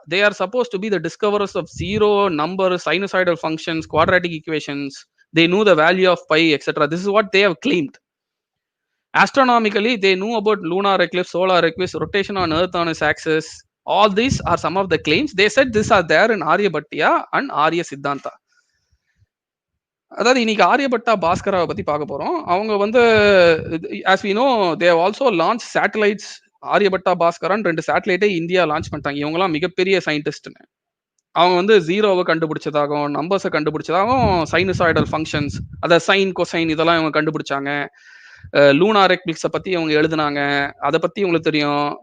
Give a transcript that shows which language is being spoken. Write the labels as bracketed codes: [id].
[en] They are supposed to be the discoverers of zero, number, sinusoidal functions, quadratic equations. They knew the value of pi, etc. This is what they have claimed. Astronomically, they knew about lunar eclipse, solar eclipse, rotation on Earth on its axis. All these are some of the claims. They said these are there in Aryabhatta and Arya Siddhanta. [ta] அதாவது இன்னைக்கு ஆரியபட்டா பாஸ்கராவை பத்தி பார்க்க போறோம். அவங்க வந்து [en] as we know they have also launched satellites. [ta] Aryabhata பாஸ்கரான் 2 சேட்டலைட்டை India launch பண்ணிட்டாங்க. இவங்கலாம் மிகப்பெரிய சயின்டிஸ்ட்னு. அவங்க வந்து ஜீரோவை கண்டுபிடிச்சதாகவும் நம்பர்ஸை கண்டுபிடிச்சதாகவும் சைனசாய்டல் ஃபங்க்ஷன்ஸ், அதாவது சைன் கொசைன் இதெல்லாம் இவங்க கண்டுபிடிச்சாங்க. லூனார் எக்லிப்ஸை பத்தி அவங்க எழுதுனாங்க. அதை பத்தி உங்களுக்கு தெரியும்.